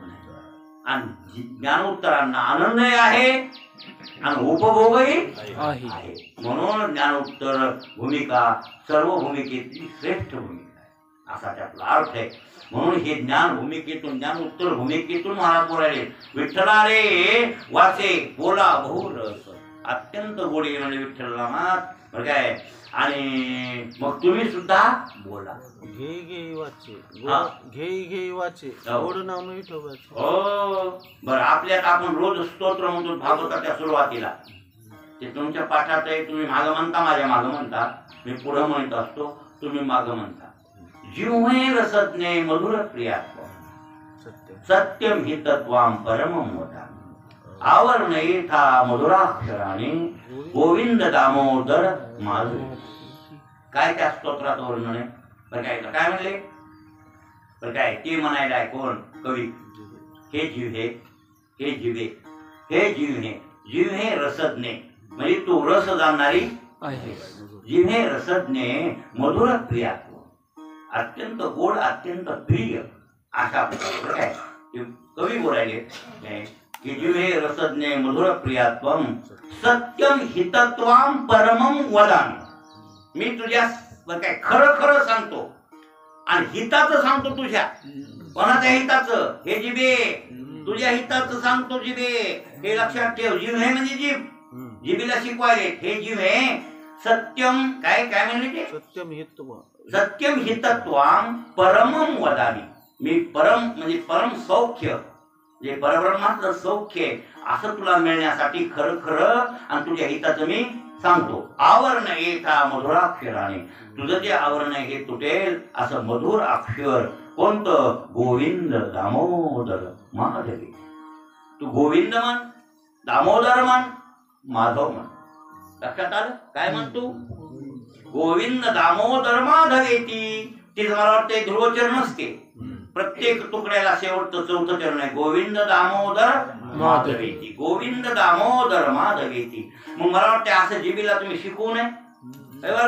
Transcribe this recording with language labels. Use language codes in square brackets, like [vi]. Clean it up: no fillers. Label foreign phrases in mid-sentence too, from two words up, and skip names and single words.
[mr] आणि ज्ञानोत्तरांना आनंदही आहे आणि उपभोगही आहे म्हणून ज्ञानोत्तर भूमिका सर्व भूमिकेतली श्रेष्ठ भूमिका आहे असा त्यातला अर्थ आहे म्हणून हे ज्ञान भूमिकेतून ज्ञानोत्तर भूमिकेतून महाराज बोलायले विठ्ठला रे वाचे बोला बहुरस अत्यंत गोडी म्हणजे विठ्ठल नामात बरं काय आणि मग तुम्ही सुद्धा बोला घे घे वाचे घे वाचे गोड नाव नाही ठेवायचं हो बरं आपल्यात आपण रोज स्तोत्र म्हणतो भागवताच्या सुरुवातीला ते तुमच्या पाठात आहे तुम्ही मागं म्हणता माझ्या मागं म्हणता मी पुढं म्हणत असतो तुम्ही मागं म्हणता [sa] जीवहे रसज्ञे मधुर प्रियात्व सत्यम हि तत्वाम परमं वदामि आवरणयेथा मधुराक्षराणि गोविंद दामोदर माधुरी [mr] काय त्या स्तोत्रात वर्णन आहे बरं काय म्हणले बरं काय ते म्हणायला कोण कवी हे जिव्हे हे जिवे [sa] हे जिव्हे रसज्ञे [mr] म्हणजे तू रस जाणणारी [sa] जिव्हे रसज्ञे मधुर प्रियात्व [mr] अत्यंत गोड अत्यंत प्रिय अशा काय कवी बोलायले की [sa] जिव्हे रसज्ञे मधुर प्रियात्वम सत्यम हितत्वाम परमं वदामि [mr] मी तुझ्या काय खरं खरं सांगतो आणि हिताचं सांगतो तुझ्या कोणाच्या हिताचं हे जिभे तुझ्या हिताचं सांगतो जिभे हे लक्षात ठेव जीव हे म्हणजे जीभ जिभेला शिकवायले हे जीव हे सत्यम काय काय म्हणले ते [sa] सत्यम हितत्वाम परमं वदामि [mr] मी परम म्हणजे परम सौख्य जे परब्रह्माचं सौख्य असं तुला मिळण्यासाठी खरं खरं आणि तुझ्या हिताचं मी सांगतो [sa] आवरण येता मधुराक्षराने [mr] तुझं जे आवरण आहे हे तुटेल असं मधुर अक्षर कोणतं गोविंद दामोदर माधवी तू गोविंद म्हण दामोदर म्हण माधव म्हण लक्षात आलं काय म्हणतो [sa] गोविंद दामोदर माधवेती [mr] ते मला वाटतं ध्रुवचरण असते प्रत्येक तुकड्याला शेवटचं 4थं चरण आहे [sa] गोविंद दामोदर माधवेती गोविंद दामोदर माधवेती [mr] मग मला वाटतं असं जिबीला तुम्ही शिकवू नये